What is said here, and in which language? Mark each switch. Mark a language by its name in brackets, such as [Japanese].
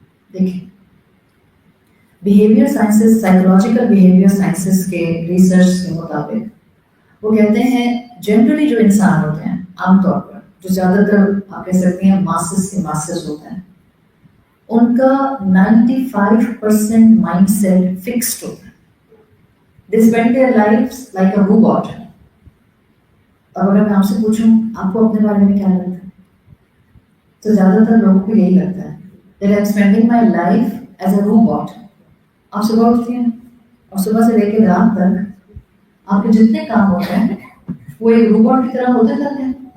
[Hindi] देखिए, behaviour sciences, psychological behaviour sciences के research के मुताबिक वो कहते हैं जनरली जो इंसान होते हैं आमतौर पर, जो ज्यादातर आप कह सकते हैं मासेस से मासेस होते हैं, उनका 95% माइंडसेट फिक्स्ड होता है। [English] They spend their lives like a robot. [Hindi] और अगर मैं आपसे पूछूं आपको अपने बारे में क्या लगता है, तो ज्यादातर लोगों को यही लगता है [English] that I'm spending my life as a robot. [Hindi] आप सुबह उठती हैं और सुबह से लेकर रात तक आपके जितने काम होते हैं वो एक रोबोट की तरह होते जाते हैं।